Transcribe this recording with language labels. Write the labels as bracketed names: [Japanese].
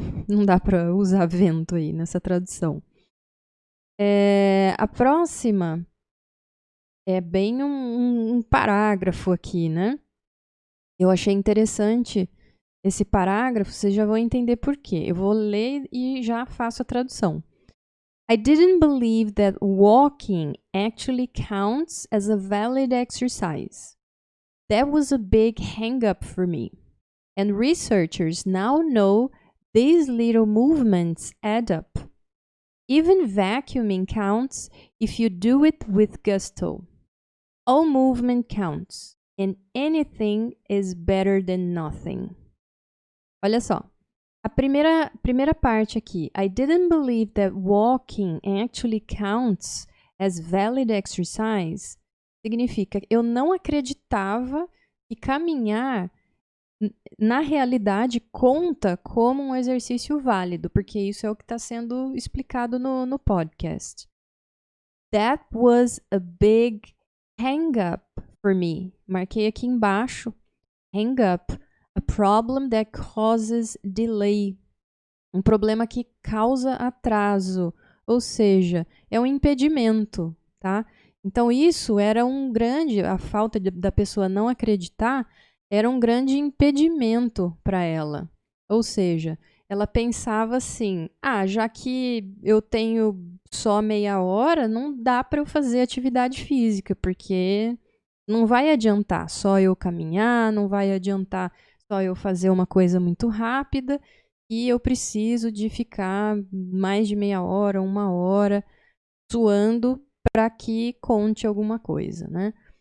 [Portuguese] Não dá para usar vento aí nessa tradução. A próxima É bem um parágrafo aqui, né? Eu achei interessante esse parágrafo, vocês já vão entender por quê. Eu vou ler e já faço a tradução. [English] I didn't believe that walking actually counts as a valid exercise. That was a big hang-up for me. And researchers now know these little movements add up. Even vacuuming counts if you do it with gusto. All movement counts, and anything is better than nothing. [Portuguese] Olha só. A primeira parte aqui. [English] I didn't believe that walking actually counts as valid exercise. [Portuguese] Significa, eu não acreditava que caminhar na realidade conta como um exercício válido, porque isso é o que está sendo explicado no podcast. [English] That was a big hang-up for me. [Portuguese] Marquei aqui embaixo. [English] Hang-up. A problem that causes delay. [Portuguese] Um problema que causa atraso. Ou seja, é um impedimento, tá? Então, isso era um grande... A falta da pessoa não acreditar era um grande impedimento para ela. Ou seja, ela pensava assim, já que eu tenho só meia hora, não dá para eu fazer atividade física, porque não vai adiantar só eu caminhar, não vai adiantar só eu fazer uma coisa muito rápida, e eu preciso de ficar mais de meia hora, uma hora, suando para que conte alguma coisa, né?